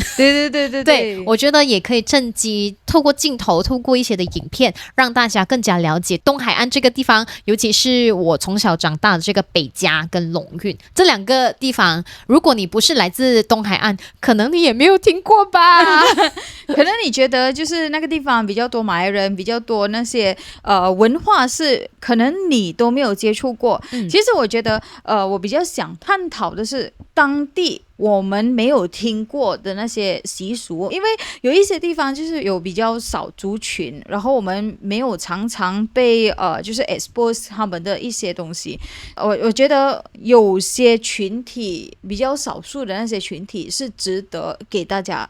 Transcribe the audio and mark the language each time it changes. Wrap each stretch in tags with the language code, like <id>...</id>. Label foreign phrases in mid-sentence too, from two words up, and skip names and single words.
<zh>對，我覺得也可以趁機透過鏡頭，透過一些的影片，讓大家更加了解東海岸這個地方，尤其是我從小長大的這個北加跟龍運這兩個地方，如果你不是來自東海岸，可能你也沒有聽過吧？可能你覺得就是那個地方比較多馬來人，比較多那些文化是可能你都沒有接觸過。其實我覺得我比較想探討的是當地我們沒有聽過的那些習俗，因為有一些地方就是有比較少族群，然後我們沒有常常被就是 expose 他們的一些東西。我覺得有些群體比較少數的那些群體是值得給大家</zh>